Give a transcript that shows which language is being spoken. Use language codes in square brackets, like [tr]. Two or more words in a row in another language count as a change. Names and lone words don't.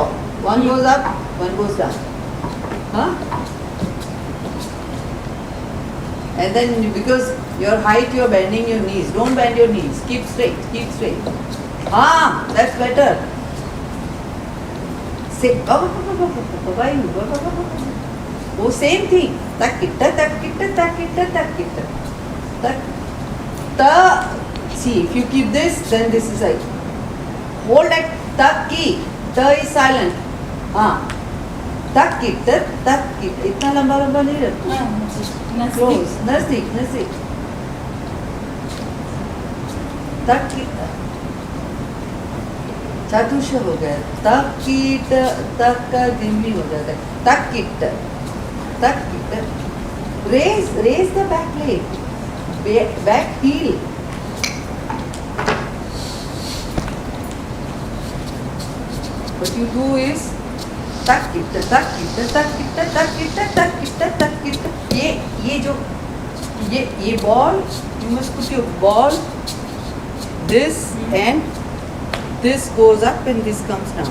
[en] One goes up, one goes down. And then because your height, you're bending your knees. Don't bend your knees. Keep straight, keep straight. That's better. Say, oh, same thing. Takitta, takitta, takitta, takitta. Ta. See, if you keep this, then this is like. Hold that taki. Ta is silent. Takitta, takitta. [hi] इतना लंबा लंबा नहीं रखो. Close. नजदीक. ताकिट चतुष हो गया. ताकिट तक का दिम्मी हो जाता है. [en] ताकिट raise the back leg, back heel. What you do is ताकिट ये ball, you must put your ball this and this goes up and this comes down.